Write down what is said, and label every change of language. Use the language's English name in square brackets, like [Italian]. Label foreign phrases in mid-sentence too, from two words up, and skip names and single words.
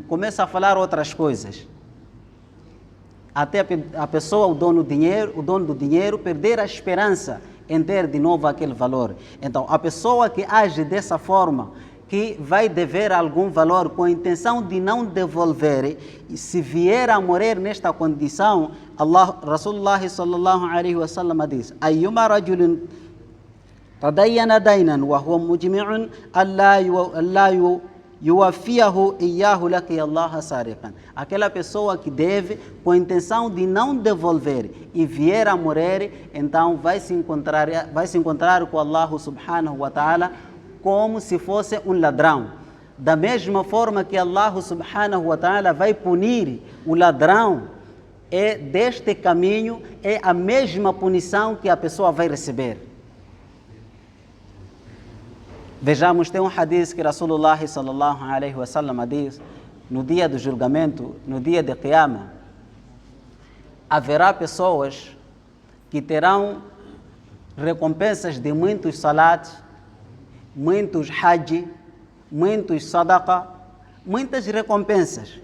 [Portuguese] Começa a falar outras coisas. Até a pessoa, o dono do dinheiro, perder a esperança em ter de novo aquele valor. Então, a pessoa que age dessa forma, que vai dever algum valor com a intenção de não devolver, e se vier a morrer nesta condição, [Arabic] رسول الله صلى الله عليه وسلم diz: أيما رجل تدين دينا وهو مجمع ألا يوفيه إياه لقي الله سارقا. [Portuguese] Aquela pessoa que deve com a intenção de não devolver e vier a morrer, então vai se encontrar com [Arabic] الله سبحانه وتعالى [Portuguese] como se fosse um ladrão. Da mesma forma que [Arabic] الله سبحانه وتعالى [Portuguese] vai punir o ladrão, deste caminho é a mesma punição que a pessoa vai receber. Vejamos, tem um hadith que [Arabic] رسول الله صلى الله عليه وسلم [Portuguese] diz: no dia do julgamento, no dia de Qiyamah, haverá pessoas que terão recompensas de muitos salat, muitos hajj, muitos sadaqa, muitas recompensas.